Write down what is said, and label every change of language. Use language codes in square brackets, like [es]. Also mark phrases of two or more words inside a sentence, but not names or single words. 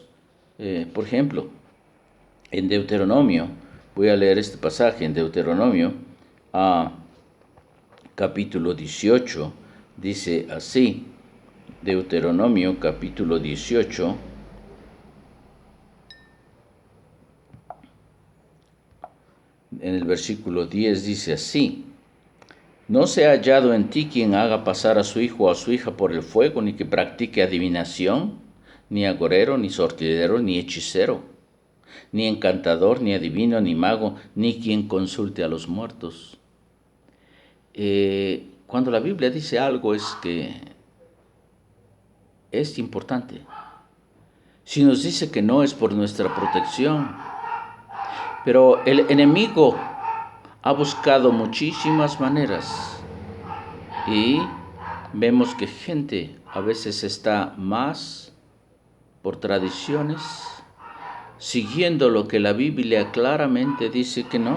[es] Por ejemplo, en Deuteronomio, voy a leer este pasaje en Deuteronomio, capítulo 18, dice así, Deuteronomio capítulo 18, en el versículo 10 dice así, no se ha hallado en ti quien haga pasar a su hijo o a su hija por el fuego, ni que practique adivinación, ni agorero, ni sortidero, ni hechicero, ni encantador, ni adivino, ni mago, ni quien consulte a los muertos. Cuando la Biblia dice algo es que es importante. Si nos dice que no es por nuestra protección, pero el enemigo ha buscado muchísimas maneras y vemos que gente a veces está más por tradiciones, siguiendo lo que la Biblia claramente dice que no.